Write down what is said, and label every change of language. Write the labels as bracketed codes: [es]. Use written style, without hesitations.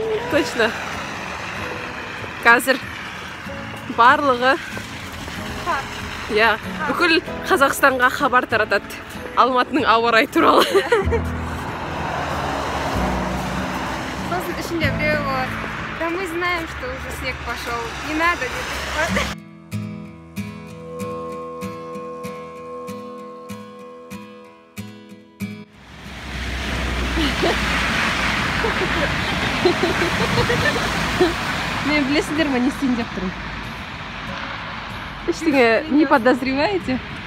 [ru] Точно. [kk] Қазір барлығы бүкіл Қазақстанға хабар таратады. Алматының ауа райы туралы. Сосын ішінде біреу болады. [ru] Да мы знаем, что уже снег пошел. Не надо [kk] дейді. Мен білесіңдер ма, не істейін деп тұрмын? Ештеңе [ru] не подозреваете?